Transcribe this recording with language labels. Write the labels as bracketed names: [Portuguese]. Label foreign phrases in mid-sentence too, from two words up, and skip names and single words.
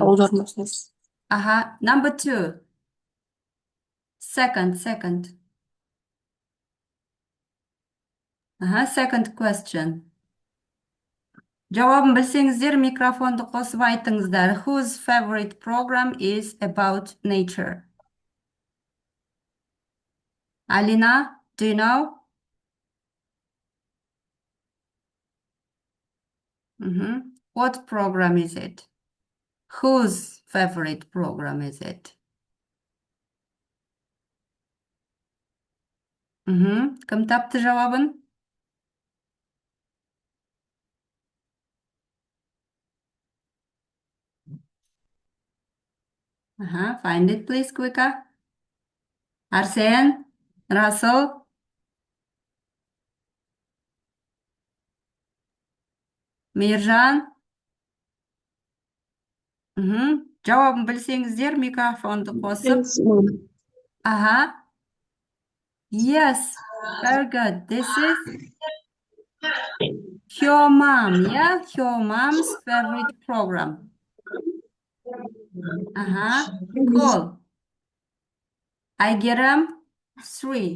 [Kazakh] Аудармасыз. [English] Number 2. Second. Second question. [Kazakh] Жауабын білсеңіздер, микрофонды қосып айтыңыздар. [English] Whose favorite program is about nature? Alina, do you know? What program is it? Whose favorite program is it? [Kazakh] Кім тапты жауабын? [English] Find it, please, quicker. Arsen, Russell. [Kazakh] Мейіржан. Жауабын білсеңіздер, микрофонды қосып. [English] Yes, very good. This is your mom, yeah? Your mom's favorite program. Cool. Айгерім, 3.